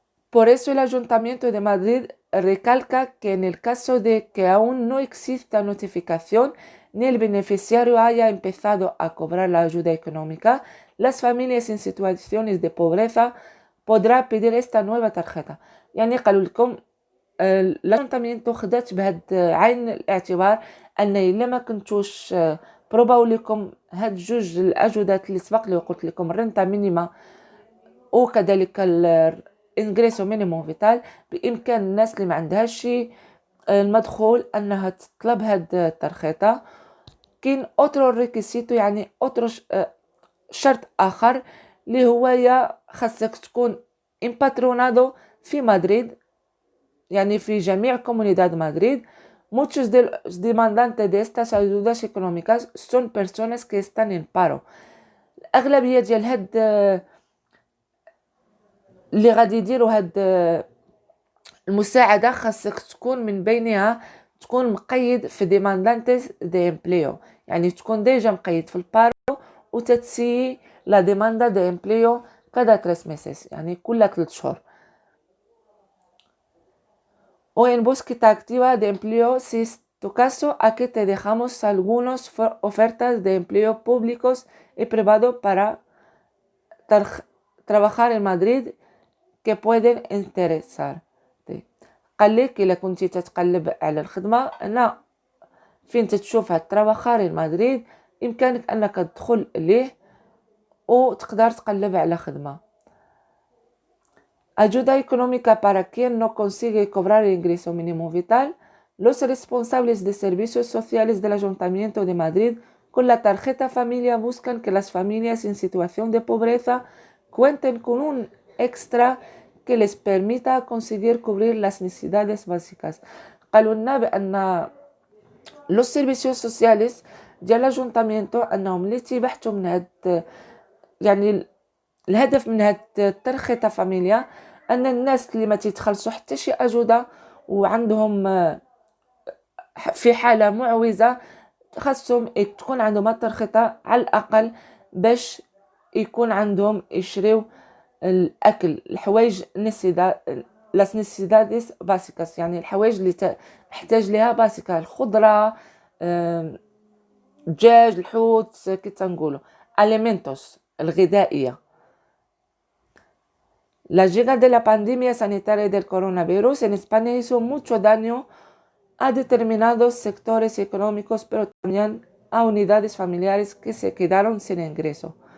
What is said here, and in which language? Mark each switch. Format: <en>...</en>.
<es>Por eso el Ayuntamiento de Madrid recalca que en el caso de que aún no exista notificación ni el beneficiario haya empezado a cobrar la ayuda económica, las familias en situaciones de pobreza podrá pedir esta nueva tarjeta.</es> <ar>يعني قالوا لكم الأيونتامينتو خدات بهاد عين الاعتبار أن إلا ما كنتوش بروباو لكم هاد جوج الأجودات اللي سبق لي وقلت لكم الرنتا مينيما وكذلك الانغريسو مينيموم فيتال، بإمكان الناس اللي ما عندهاش شي المدخول أنها تطلب هاد الترخيطة. كاين اوترو ريكيسيتو يعني اوترو شرط آخر اللي هو يا خاصك تكون امباترونادو في مدريد، يعني في جميع comunidad Madrid.</ar> <es>Muchos de los demandantes de estas ayudas económicas son personas que están en paro.</es> <ar>الأغلبية ديال هاد اللي غادي يديروا هاد المساعدة خاصك تكون من بينها تكون مقيد في</ar> <es>demandantes de empleo،</es> <ar>يعني تكون ديجا مقيد في البارو وتتسي لا</ar> <es>demanda de empleo cada 3 meses،</es> <ar>يعني كل 3 شهور.</ar> <es>O en búsqueda activa de empleo, si es tu caso, aquí te dejamos algunas ofertas de empleo públicos y privado para trabajar en Madrid que pueden interesar.</es> <ar>قال لك إلا كنتي تتقلب على الخدمة أنا فين تتشوف هاد</ar> <es>trabajar en Madrid</es> <ar>إمكانك أنك تدخل ليه وتقدر تقلب على خدمة.</ar> <es>Ayuda económica para quien no consigue cobrar el ingreso mínimo vital. Los responsables de servicios sociales del Ayuntamiento de Madrid con la tarjeta familia buscan que las familias en situación de pobreza cuenten con un extra que les permita conseguir cubrir las necesidades básicas.</es> <ar>قالوا لنا بأن</ar> <es>los servicios sociales</es> <ar>ديال الأيونتامينتو أنهم اللي تيبحثوا من هاد يعني الهدف من هاد الترخيطه فاميليا ان الناس اللي ما تيتخلصوا حتى شي اجوده وعندهم في حاله معوزه خاصهم تكون عندهم الترخيطه على الاقل باش يكون عندهم يشريو الاكل، الحوايج</ar> <es>لاس نيسيداديس باسيكاس،</es> <ar>يعني الحوايج اللي محتاج ليها باسيكا، الخضره، الدجاج، الحوت، كي تنقولوا اليمنتوس الغذائيه.</ar> <es>La llegada de la pandemia sanitaria del coronavirus en España hizo mucho daño a determinados sectores económicos, pero también a unidades familiares que se quedaron sin ingreso.</es>